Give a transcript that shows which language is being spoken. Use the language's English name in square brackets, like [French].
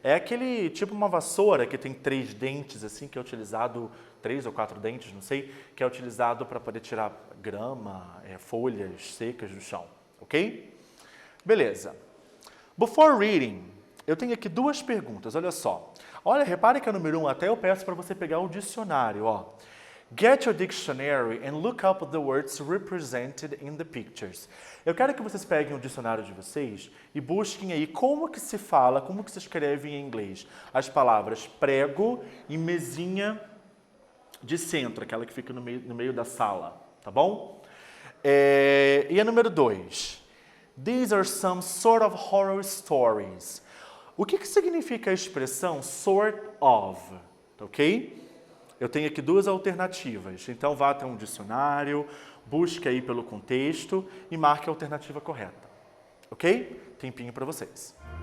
[Portuguese] É aquele, tipo uma vassoura que tem 3 dentes, assim, que é utilizado, 3 ou 4 dentes, não sei, que é utilizado para poder tirar grama, folhas secas do chão, ok? Beleza. [English] Before reading, [Portuguese] eu tenho aqui duas perguntas, olha só. Olha, repare que a número 1 até eu peço para você pegar o dicionário, ó. [English] Get your dictionary and look up the words represented in the pictures. [Portuguese] Eu quero que vocês peguem o dicionário de vocês e busquem aí como que se fala, como que se escreve em inglês as palavras prego e mesinha de centro, aquela que fica no meio da sala, tá bom? E a número 2. [English] These are some sort of horror stories. [Portuguese] O que significa a expressão sort of, ok? Eu tenho aqui duas alternativas, então vá até um dicionário, busque aí pelo contexto e marque a alternativa correta, ok? Tempinho para vocês.